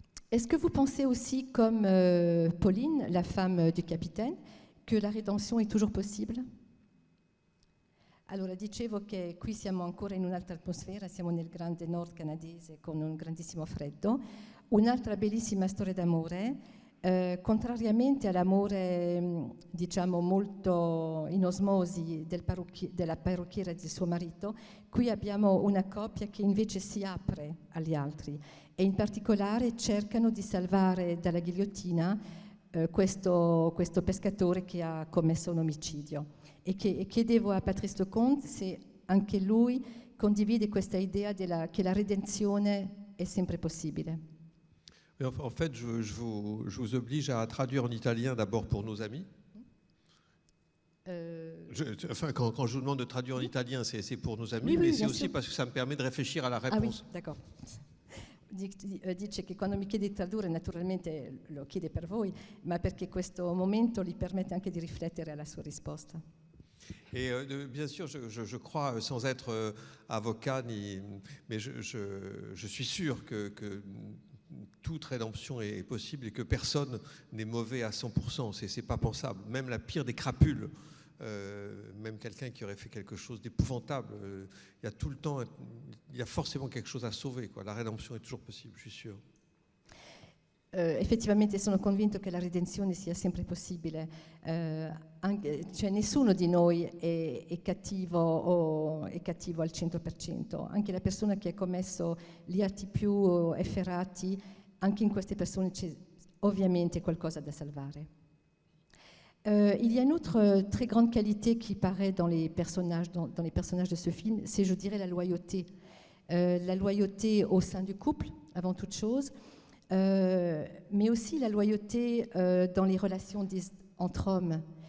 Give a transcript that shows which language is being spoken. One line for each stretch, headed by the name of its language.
French: Est-ce que vous pensez aussi, comme Pauline, la femme du capitaine, que la rédemption est toujours possible?
Italian: Allora, dicevo che qui siamo ancora in un'altra atmosfera, siamo nel grande nord canadese con un grandissimo freddo, un'altra bellissima storia d'amore. Contrariamente all'amore, diciamo, molto in osmosi della parrucchiera di suo marito, qui abbiamo una coppia che invece si apre agli altri e in particolare cercano di salvare dalla ghigliottina questo pescatore che ha commesso un omicidio. E chiedevo a Patrice Lecomte se anche lui condivide questa idea che la redenzione è sempre possibile.
French: En fait, je vous oblige à traduire en italien d'abord pour nos amis. Quand je vous demande de traduire en italien, c'est pour nos amis, oui, mais c'est bien aussi sûr. parce que ça me permet de réfléchir à la Ah oui, réponse. d'accord.
Italian: Dice che quando mi chiede di tradurre naturalmente lo chiede per voi, ma perché questo momento gli permette anche di riflettere alla sua risposta.
French: Et bien sûr, je crois, sans être avocat, mais je suis sûr que toute rédemption est possible et que personne n'est mauvais à 100%. C'est pas pensable. Même la pire des crapules, même quelqu'un qui aurait fait quelque chose d'épouvantable, il y a tout le temps, il y a forcément quelque chose à sauver, quoi. La rédemption est toujours possible, je suis sûr.
Italian: Effettivamente sono convinto che la redenzione sia sempre possibile, cioè nessuno di noi è cattivo al 100%, anche la persona che ha commesso gli atti più efferati, anche in queste persone c'è ovviamente qualcosa da salvare.
French: Il y a une autre très grande qualité qui paraît dans les personnages de ce film, c'est, je dirais, la loyauté. La loyauté au sein du couple, avant toute chose, mais aussi la loyauté dans les relations entre hommes.